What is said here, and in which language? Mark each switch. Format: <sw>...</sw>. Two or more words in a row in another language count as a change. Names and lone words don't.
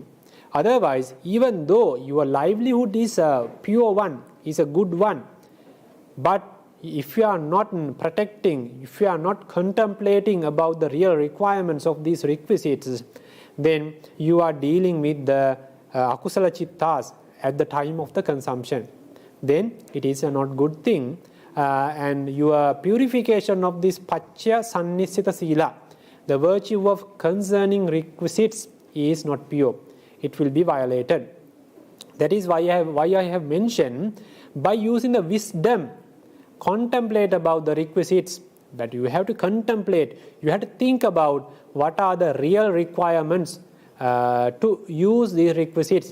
<en>Otherwise, even though your livelihood is a pure one, is a good one, but if you are not protecting, if you are not contemplating about the real requirements of these requisites, then you are dealing with the</en> <pi>akusala chittas</pi> <en>at the time of the consumption. Then it is a not good thing, and your purification of this</en> <pi>paccaya-sannissita-sīla,</pi> <en>the virtue of concerning requisites, is not pure. It will be violated. That is why I have mentioned, by using the wisdom, contemplate about the requisites. But you have to contemplate, you have to think about what are the real requirements to use these requisites.</en>